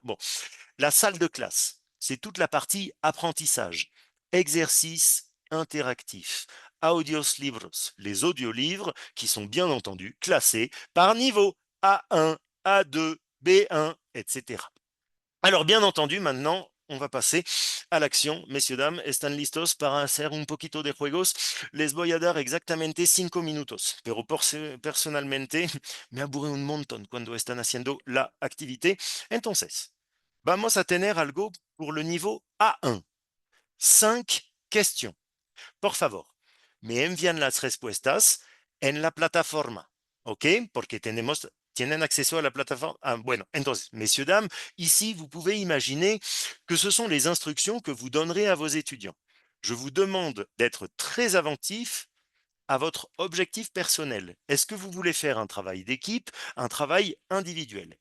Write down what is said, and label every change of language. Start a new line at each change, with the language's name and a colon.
French: Bon, la salle de classe, c'est toute la partie apprentissage. Exercices interactifs,
Spanish: audios libros,
French: les audiolivres qui sont bien entendu classés par niveau A1, A2, B1, etc. Alors bien entendu, maintenant, on va passer à l'action.
Spanish: Messieurs, dames, ¿están listos para hacer un poquito de juegos? Les voy a dar exactamente 5 minutos, pero personalmente me aburre un montón cuando están haciendo la activité. Entonces, vamos a tener algo
French: pour le niveau A1. 5 questions.
Spanish: Por favor, me envían las respuestas en la plataforma, ¿ok? Porque tienen acceso a la plataforme. Ah, bueno, entonces,
French: messieurs, dames, ici, vous pouvez imaginer que ce sont les instructions que vous donnerez à vos étudiants. Je vous demande d'être très attentif à votre objectif personnel. Est-ce que vous voulez faire un travail d'équipe, un travail individuel?